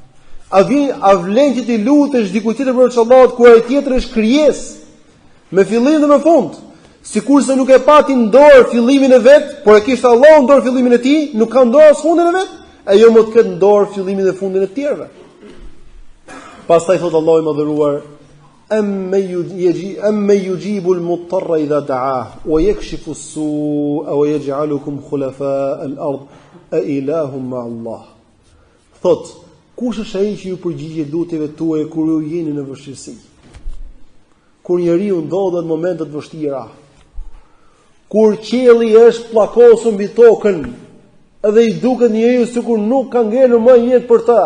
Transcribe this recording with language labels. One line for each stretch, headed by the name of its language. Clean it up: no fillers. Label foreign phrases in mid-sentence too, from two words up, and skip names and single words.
Albanian: A vlen që ti lutesh dikujt tjetër përveç Allahut kur ai tjetër është krijesë me fillim dhe me fund? Sikurse nuk e pati në dorë fillimin e vet, por e kishte Allahu në dorë fillimin e tij, nuk ka në dorë as fundin e vet, ajo më të ketë në dorë fillimin dhe fundin e të tjerëve. Pastaj thot Allahu i madhëruar:
Arabic: أمن يجيب المضطر إذا دعاه ويكشف السوء ويجعلكم خلفاء الأرض أإله مع الله.
Albanian: Thot, kush është ai që ju përgjigjet lutjeve tuaja kur ju jeni në vështirësi? Kur njeriu ndodhet në momente të vështira, kur qielli është pllakosur mbi tokën, edhe i duket njeriu sikur nuk ka ngelur më jetë për ta.